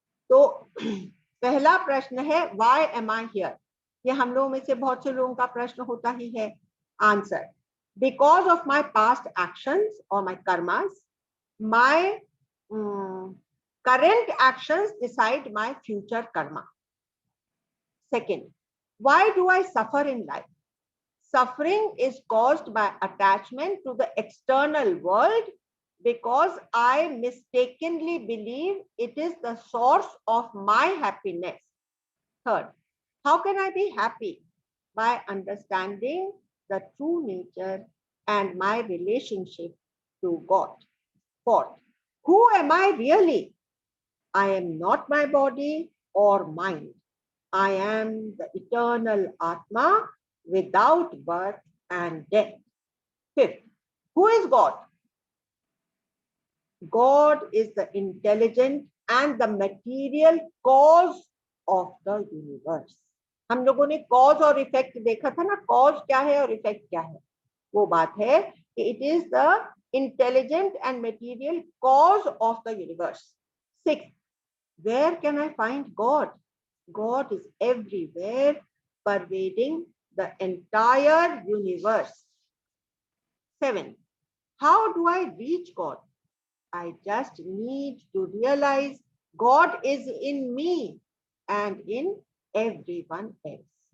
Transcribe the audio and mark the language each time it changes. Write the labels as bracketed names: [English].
[Hindi] तो पहला प्रश्न है [English] Why am I here. [Hindi] ये हम लोगों में से बहुत से लोगों का प्रश्न होता ही है। [English] Answer, because of my past actions और my karmas, my current actions decide my future karma. Second, why do I suffer in life? Suffering is caused by attachment to the external world because I mistakenly believe it is the source of my happiness. Third, how can I be happy? By understanding the true nature and my relationship to God. Fourth, who am I really? I am not my body or mind. I am the eternal Atma without birth and death. Fifth, who is God? God is the intelligent and the material cause of the universe. [Hindi] हम लोगों ने cause और effect देखा था ना, cause क्या है और इफेक्ट क्या है। वो बात है कि [English] It is the intelligent and material cause of the universe. Six, where can I find God? God is everywhere, pervading the entire universe. 7, how do I reach God? I just need to realize God is in me and in everyone else.